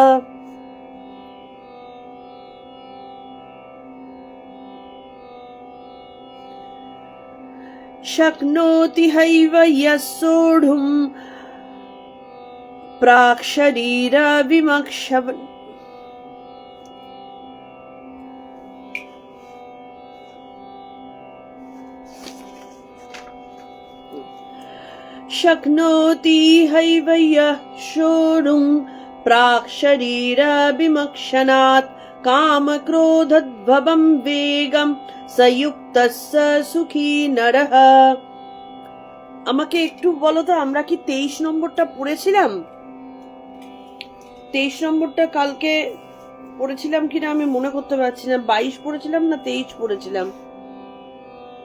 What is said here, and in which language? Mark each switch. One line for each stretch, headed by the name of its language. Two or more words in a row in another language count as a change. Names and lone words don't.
Sanskrit: शक्नोति हैव यः सोढुं प्राक्शरीरविमक्षम् शक्नोति हैव यः सोढुं प्राक्शरीरविमक्षणात् कामक्रोधोद्भवं वेगं सयुक्तः स सुखी नरः।
Bangla: আমাকে একটু বলো তো আমরা কি 23 নম্বরটা পড়েছিলাম? 23 নম্বরটা কালকে পড়েছিলাম কিনা আমি মনে করতে পারছি না। 22 পড়েছিলাম না 23 পড়েছিলাম?